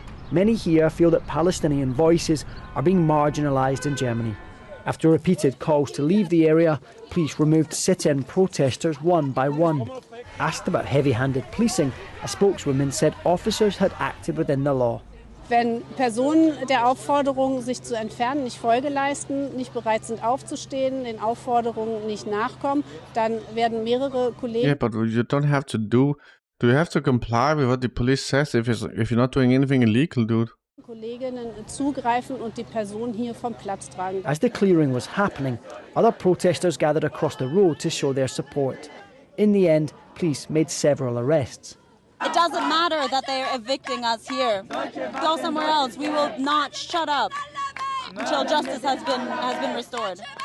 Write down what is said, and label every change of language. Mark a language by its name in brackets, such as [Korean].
[English] Many here feel that Palestinian voices are being marginalised in Germany. After repeated calls to leave the area, police removed sit-in protesters one by one. Asked about heavy-handed policing, a spokeswoman said officers had acted within the law. [German] Wenn Personen der Aufforderung, sich zu entfernen, nicht Folge leisten, nicht bereit sind aufzustehen, den Aufforderungen nicht nachkommen, dann werden mehrere Kollegen... [English] Yeah, but you don't have to do you have to comply with what the police says if you're not doing anything illegal, dude? [German] Kolleginnen zugreifen und die Person hier vom Platz tragen. [English] As the clearing was happening, other protesters gathered across the road to show their support. In the end, police made several arrests. It doesn't matter that they are evicting us here. Go somewhere else. We will not shut up until justice has been restored.